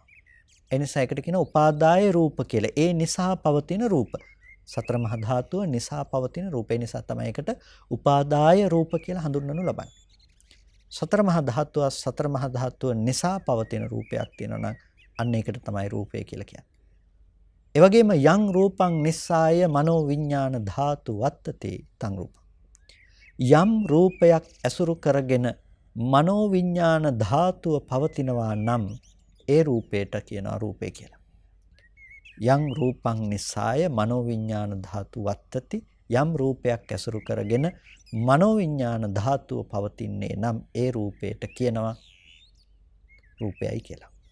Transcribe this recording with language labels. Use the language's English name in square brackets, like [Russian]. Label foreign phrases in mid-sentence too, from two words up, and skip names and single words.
[Sinhala] ඒ නිසා ඒකට කියනවා [Pali] උපාදාය රූප [Sinhala] කියලා. ඒ නිසා පවතින රූප. සතර මහා ධාතුව නිසා පවතින රූපේ නිසා තමයි ඒකට [Pali] උපාදාය රූප [Sinhala] කියලා හඳුන්වනු ලබන්නේ. සතර මහා ධාතුව සතර මහා ධාතුව නිසා පවතින රූපයක් තියෙනවා නම් අන්න ඒකට තමයි රූපය කියලා කියන්නේ. ඒ වගේම [Pali] යං රූපං නිස්සාය මනෝ විඥාන ධාතු වත්තති තං රූපං. [Sinhala] යම් රූපයක් ඇසුරු කරගෙන මනෝ විඥාන ධාතුව පවතිනවා නම් ඒ රූපයට කියනවා රූපය කියලා. [Pali] යම් රූපං නිස්සාය මනෝ විඥාන ධාතු වත්තති. [Sinhala] යම් රූපයක් ඇසුරු කරගෙන මනෝ විඥාන ධාතුව පවතින්නේ නම් ඒ රූපයට කියනවා රූපයයි කියලා.